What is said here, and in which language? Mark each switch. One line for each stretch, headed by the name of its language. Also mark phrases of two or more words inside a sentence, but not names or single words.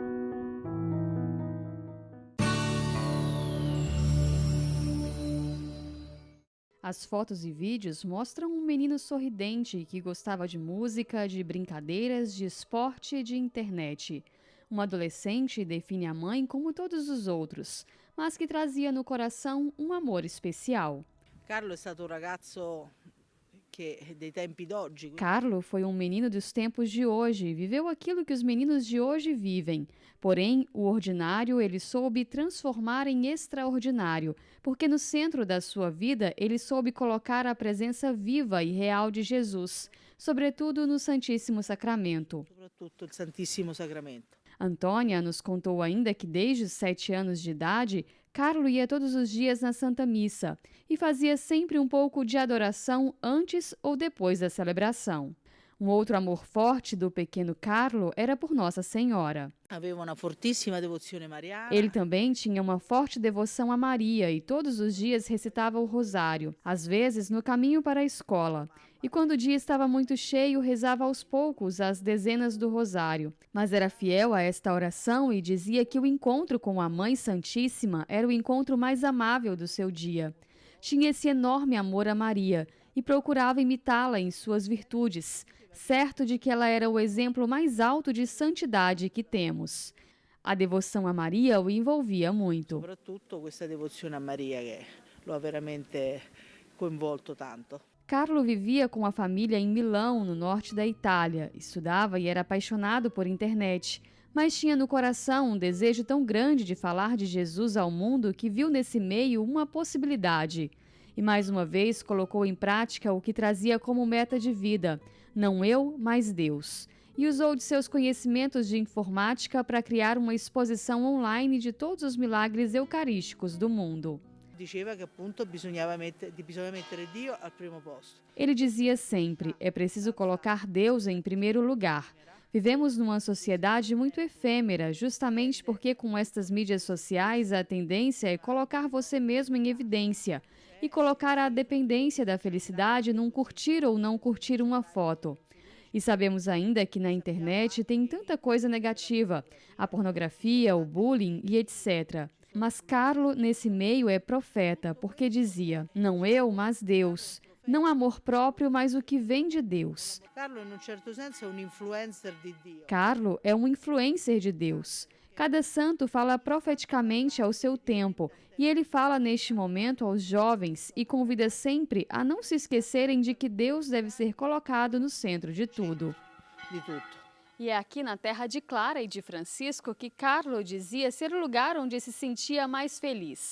Portuguese: As fotos e vídeos mostram um menino sorridente que gostava de música, de brincadeiras, de esporte e de internet. Um adolescente define a mãe como todos os outros, mas que trazia no coração um amor especial.
Italian: Carlo é stato um ragazzo dei tempi d'oggi.
Portuguese: Carlo foi um menino dos tempos de hoje, viveu aquilo que os meninos de hoje vivem. Porém, o ordinário ele soube transformar em extraordinário, porque no centro da sua vida ele soube colocar a presença viva e real de Jesus, sobretudo no Santíssimo Sacramento.
Italian: Soprattutto il Santissimo Sacramento.
Portuguese: Antônia nos contou ainda que desde os 7 anos de idade, Carlo ia todos os dias na Santa Missa e fazia sempre um pouco de adoração antes ou depois da celebração. Um outro amor forte do pequeno Carlo era por Nossa Senhora.
Italian: Aveva una fortissima devozione mariana.
Portuguese: Ele também tinha uma forte devoção a Maria e todos os dias recitava o rosário, às vezes no caminho para a escola. E quando o dia estava muito cheio, rezava aos poucos as dezenas do rosário. Mas era fiel a esta oração e dizia que o encontro com a Mãe Santíssima era o encontro mais amável do seu dia. Tinha esse enorme amor a Maria e procurava imitá-la em suas virtudes, certo de que ela era o exemplo mais alto de santidade que temos. A devoção a Maria o envolvia muito.
Italian: Soprattutto questa devozione a Maria che lo ha veramente coinvolto tanto.
Portuguese: Carlo vivia com a família em Milão, no norte da Itália. Estudava e era apaixonado por internet, mas tinha no coração um desejo tão grande de falar de Jesus ao mundo que viu nesse meio uma possibilidade. E mais uma vez colocou em prática o que trazia como meta de vida, não eu, mas Deus. E usou de seus conhecimentos de informática para criar uma exposição online de todos os milagres eucarísticos do mundo.
Italian: Diceva che appunto bisognava mettere Dio al primo posto.
Portuguese: Ele dizia sempre, é preciso colocar Deus em primeiro lugar. Vivemos numa sociedade muito efêmera, justamente porque com estas mídias sociais a tendência é colocar você mesmo em evidência e colocar a dependência da felicidade num curtir ou não curtir uma foto. E sabemos ainda que na internet tem tanta coisa negativa, a pornografia, o bullying e etc. Mas Carlo, nesse meio, é profeta, porque dizia, não eu, mas Deus. Não amor próprio, mas o que vem de Deus.
Italian: Carlo, in un certo senso, è un influencer di Dio.
Portuguese: Carlo é um influencer de Deus. Cada santo fala profeticamente ao seu tempo, e ele fala neste momento aos jovens e convida sempre a não se esquecerem de que Deus deve ser colocado no centro de tudo. E é aqui na terra de Clara e de Francisco que Carlo dizia ser o lugar onde se sentia mais feliz.